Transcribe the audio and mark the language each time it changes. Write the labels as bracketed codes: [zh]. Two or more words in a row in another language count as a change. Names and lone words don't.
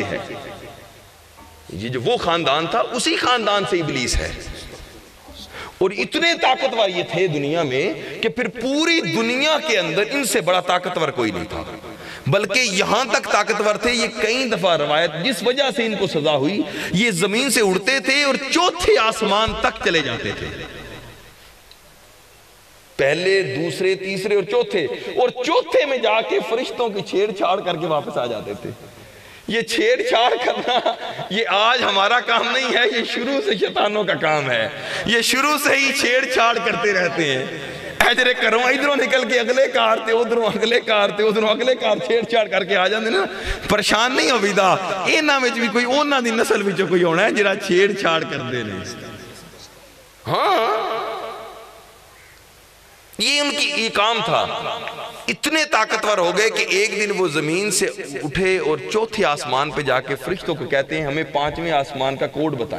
[ur] ہے، یہ جو وہ خاندان تھا اسی خاندان سے ابلیس ہے، اور اتنے طاقتور یہ تھے دنیا میں کہ پھر پوری دنیا کے اندر ان سے بڑا طاقتور کوئی نہیں تھا، بلکہ یہاں تک طاقتور تھے، یہ کئی دفعہ روایت جس وجہ سے ان کو سزا ہوئی، یہ زمین سے اڑتے تھے اور چوتھے آسمان تک چلے جاتے تھے، پہلے، دوسرے، تیسرے اور چوتھے میں جا کے فرشتوں کی چھیڑ چھاڑ کر کے واپس آ جاتے تھے۔ یہ چھیڑ چھاڑ کرنا یہ آج ہمارا کام نہیں ہے، یہ شروع سے شیطانوں کا کام ہے، یہ شروع سے ہی چھیڑ چھاڑ کرتے رہتے ہیں۔ [pa] اجرے کروں ادھروں نکل کے اگلے کار تے، ادھروں اگلے کار تے، ادھروں اگلے کار چھیڑ چھاڑ کر کے آ جاندے نا، پریشان نہیں ہو بیدا، انہاں وچ بھی کوئی انہاں دی نسل وچ کوئی ہونا ہے جڑا چھیڑ چھاڑ کردے نے۔ [ur] ہاں یہ ان کی یہ کام تھا، اتنے طاقتور ہو گئے کہ ایک دن وہ زمین سے اٹھے اور چوتھے آسمان پہ جا کے فرشتوں کو کہتے ہیں ہمیں 5ویں آسمان کا کوڈ بتائیں۔